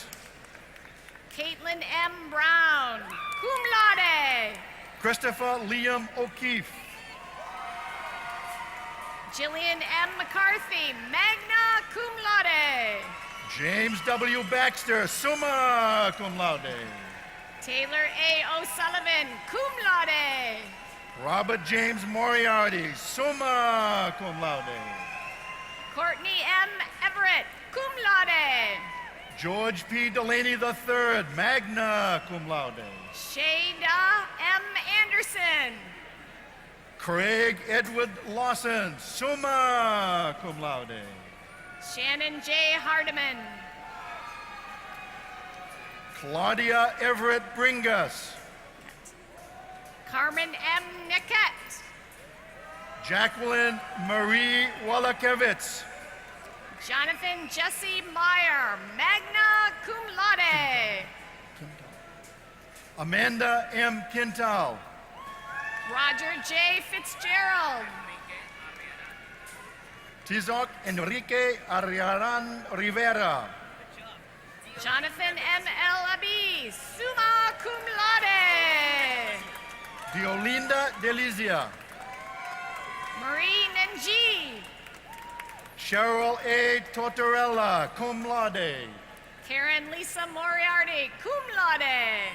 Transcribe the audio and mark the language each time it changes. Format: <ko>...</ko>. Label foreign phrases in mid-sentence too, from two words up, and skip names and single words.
<en>Caitlin M. Brown,</en> <la>cum laude.</la> <en>Christopher Liam O'Keefe, Jillian M. McCarthy,</en> <la>magna cum laude.</la> <en>James W. Baxter,</en> <la>summa cum laude.</la> <en>Taylor A. O'Sullivan,</en> <la>cum laude.</la> <en>Robert James Moriarty,</en> <la>summa cum laude.</la> <en>Courtney M. Everett,</en> <la>cum laude.</la> <en>George P.</en> <la>Delaney III, magna cum laude.</la> <en>Shada M. Anderson, Craig Edward Lawson,</en> <la>summa cum laude.</la> <en>Shannon J. Hardiman, Claudia Everett Bringus, Carmen M. Niket, Jacqueline Marie Wallakevitz, Jonathan Jesse Meyer,</en> <la>magna cum laude.</la> <en>Amanda M. Quintal, Roger J. Fitzgerald, Tizok Enrique Ariaran Rivera, Jonathan M. L. Abi,</en> <la>summa cum laude.</la> <en>Diolinda Delizia, Marie Nenji, Cheryl A. Tortorella,</en> <la>cum laude.</la> <en>Karen Lisa Moriarty,</en> <la>cum laude.</la>